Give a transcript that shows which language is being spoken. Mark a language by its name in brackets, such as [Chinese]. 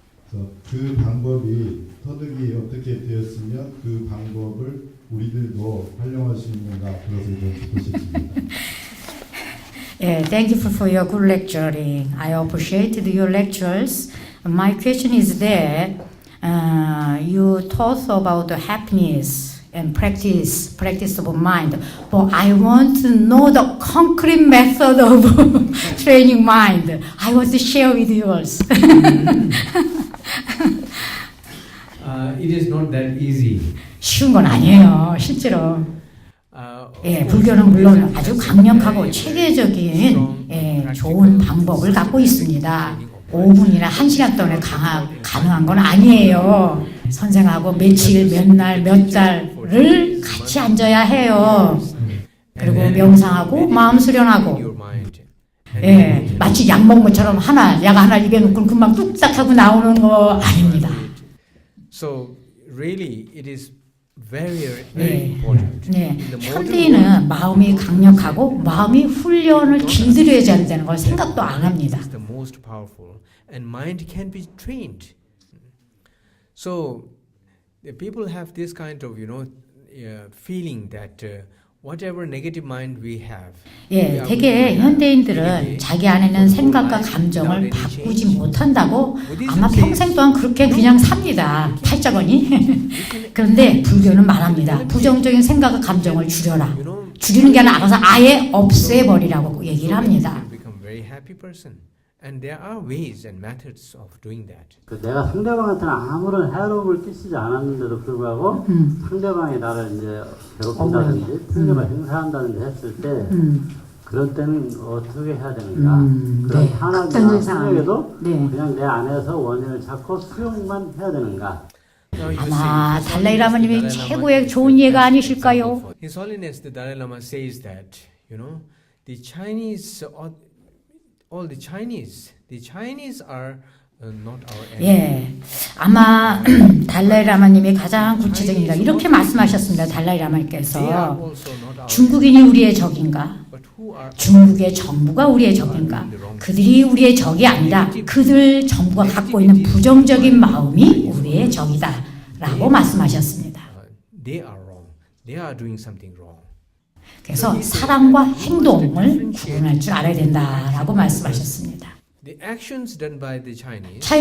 [Korean] 그래서 그 방법이 터득이 어떻게 되었으면 그 방법을 우리들도 활용할 수 있는가 그것을 좀 듣고 싶습니다. [English] Yeah, thank you for your good lecturing. I appreciated your lectures. My question is that you taught about the happiness and practice of mind, but I want to know the concrete method of training mind. I want to share with yours. It is not that easy. [Korean] 쉬운 건 아니에요, 실제로. 예, 불교는 물론 아주 강력하고 체계적인 좋은 방법을 갖고 있습니다. 5분이나 1시간 동안에 가능한 건 아니에요. 선생하고 며칠, 몇 날, 몇 달을 같이 앉아야 해요. 그리고 명상하고 마음 수련하고 예, 마치 약 먹은 것처럼 약 하나 입에 넣고 금방 뚝딱 하고 나오는 거 아닙니다. [English] So really it is very important. [Korean] 네, 현대인은 마음이 강력하고 마음이 훈련을 길들여야 된다는 걸 생각도 안 합니다. [English] It's the most powerful, and mind can be trained. So the people have this kind of feeling that whatever negative mind we have. [Korean] 예, 되게 현대인들은 자기 안에 있는 생각과 감정을 바꾸지 못한다고 아마 평생 동안 그렇게 그냥 삽니다. 팔자거니. 그런데 불교는 말합니다. 부정적인 생각과 감정을 줄여라. 줄이는 게 아니라 알아서 아예 없애버리라고 얘기를 합니다. [English] Become very happy person, and there are ways and methods of doing that. [Korean] 내가 상대방한테는 아무런 해로움을 끼치지 않았는데도 불구하고 상대방이 나를 이제 괴롭힌다든지 틀림을 행사한다든지 했을 때 그런 때는 어떻게 해야 되는가 그런 탄압이나 생각에도 그냥 내 안에서 원인을 찾고 수용만 해야 되는가. 아마 달라이 라마님이 최고의 좋은 예가 아니실까요? [English] His Holiness the Dalai Lama says that the Chinese, all the Chinese are not our enemy. [Korean] 예, 아마 달라이 라마님이 가장 구체적입니다. 이렇게 말씀하셨습니다. 달라이 라마님께서 중국인이 우리의 적인가? 중국의 정부가 우리의 적인가? 그들이 우리의 적이 아니라 그들 정부가 갖고 있는 부정적인 마음이 우리의 적이다 라고 말씀하셨습니다. [English] They are wrong. They are doing something wrong. [Korean] 그래서 사랑과 행동을 구분할 줄 알아야 된다라고 말씀하셨습니다. [English] The actions done by the Chinese,